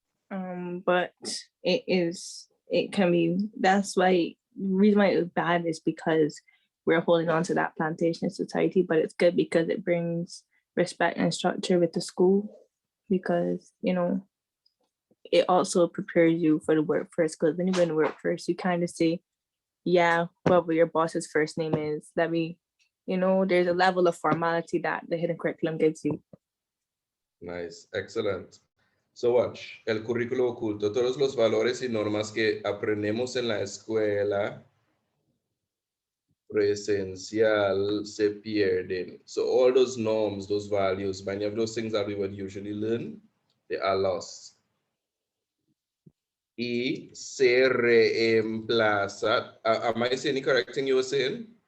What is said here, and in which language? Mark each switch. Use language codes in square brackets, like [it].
[en] But it can be, that's why, the reason why it's bad is because we're holding on to that Plantation Society, but it's good because it brings respect and structure with the school, because, you know, it also prepares you for the workforce, because when you're in the workforce, you kind of say, yeah, whatever your boss's first name is, that we, you know, there's a level of formality that the hidden curriculum gives you. Nice, excellent. So watch, [es] el currículo oculto, todos los valores y normas que aprendemos en la escuela presencial se pierden. [en] So all those norms, those values, many of those things that we would usually learn, they are lost. [es] Y se reemplaza. [en] Am I saying the correct thing you were saying?